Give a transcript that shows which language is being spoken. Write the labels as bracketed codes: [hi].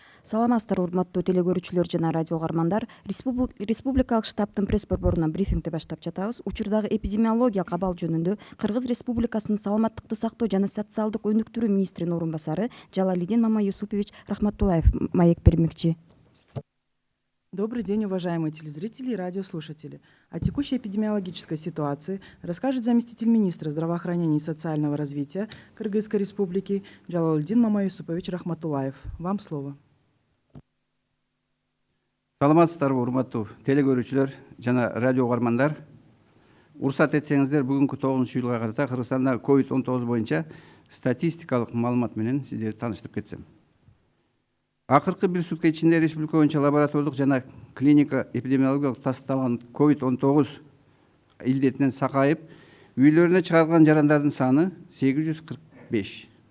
[ky] Саламатсыздарбы урматтуу телекөрүүчүлөр жана радио угармандар. Республикалык штабтын пресс борборунан брифингди баштап жатабыз. Учурдагы эпидемиологиялык абал жөнүндө Кыргыз Республикасынын саламаттыкты сактоо жана социалдык өнүктүрүү министринин орун басары Жалалидин Мамаюсупович Рахматуллаев маек бермекчи. [ru] Добрый день, уважаемые телезрители и радиослушатели. О текущей эпидемиологической ситуации расскажет заместитель министра здравоохранения и социального развития Кыргызской Республики Жалалидин Мамаюсупович Рахматуллаев. Вам слово. [ky] Саламатсыздарбы урматтуу телекөрүүчүлөр жана радио угармандар. Уруксат этсеңиздер, бүгүнкү 9-июлга карата Кыргызстанда COVID-19 боюнча статистикалык маалымат менен сиздерди тааныштырып кетсем. Акыркы бир сутка ичинде республика боюнча лаборатордук жана клиника эпидемиологиялык тасталган COVID-19 илдетинен сакайып, үйлөрүнө чыгарылган жарандардын саны 845.